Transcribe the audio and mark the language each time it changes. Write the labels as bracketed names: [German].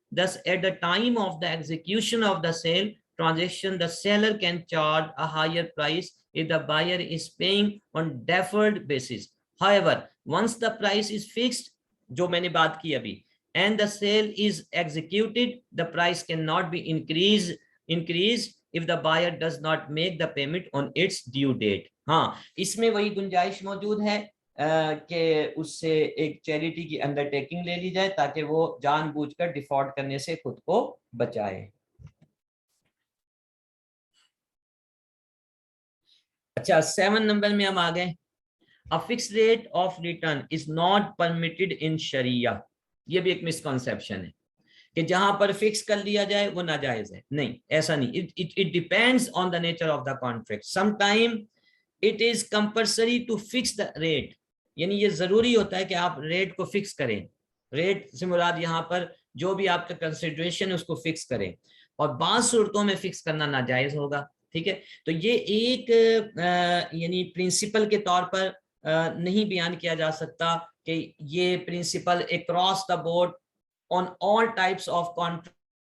[English] Thus, at the time of the execution of the sale transaction, the seller can charge a higher price if the buyer is paying on deferred basis. However, once the price is fixed, [Urdu] جو میں نے بات کی ابھی, [English] and the sale is executed, the price cannot be increased if the buyer does not make the payment on its due date. [Urdu] ہاں, اس میں وہی گنجائش موجود ہے کہ اس سے ایک چیریٹی کی انڈر ٹیکنگ لے لی جائے تاکہ وہ جان بوجھ کر ڈیفالٹ کرنے سے خود کو بچائے. اچھا, 7 نمبر میں ہم آ گئے. [English] A fixed rate of return is not permitted in Sharia. [Urdu] یہ بھی ایک مسکنسیپشن ہے کہ جہاں پر فکس کر لیا جائے وہ ناجائز ہے. نہیں, ایسا نہیں. [English] It depends on the nature of the contract. Sometimes it is compulsory to fix the rate. [Urdu] یعنی یہ ضروری ہوتا ہے کہ آپ ریٹ کو فکس کریں. ریٹ سے مراد یہاں پر جو بھی آپ کا کنسیڈریشن ہے اس کو فکس کریں, اور بعض صورتوں میں فکس کرنا ناجائز ہوگا. ٹھیک ہے, تو یہ ایک یعنی پرنسپل کے طور پر نہیں بیان کیا جا سکتا کہ یہ principal across the board on all types of contract.